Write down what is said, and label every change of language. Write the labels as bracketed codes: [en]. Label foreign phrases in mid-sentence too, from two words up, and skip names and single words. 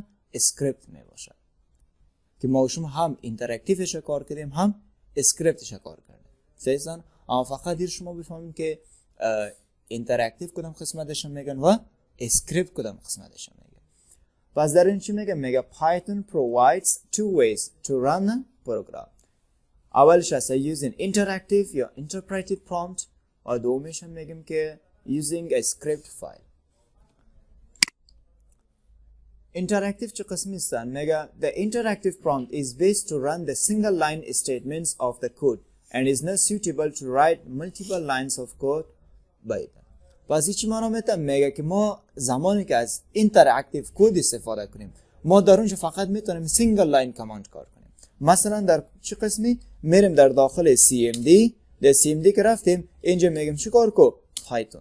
[fa] اسکریپت می باشد که ما و شما هم اینتراکتیوش کار کردیم هم اسکریپتش کار کردیم. صحیح؟ اما فقط دیر شما بفهمیم که اینتراکتیو کدام قسمتش میگن و اسکریپت کدام قسمتش میگن. پس در این چی میگه [en] Python provides two ways to run a program. [fa] اولش هست [en] using interactive [fa] یا [en] interpretive prompt [fa] و دومیش هم میگیم که [en] using a script file. [fa] interactive چه قسمی هستن؟ [en] میگه the interactive prompt is based to run the single line statements of the code and is not suitable to write multiple lines of code by it. [fa] پس چی معنا میگه که ما زمانی که از اینتراکتیو کد استفاده کنیم ما در اونجا فقط میتونیم [en] single line command [fa] کار کنیم. مثلا در چه قسمی میریم در داخل CMD، در CMD که رفتیم اینجا میگیم چیکار کو؟ پایتون.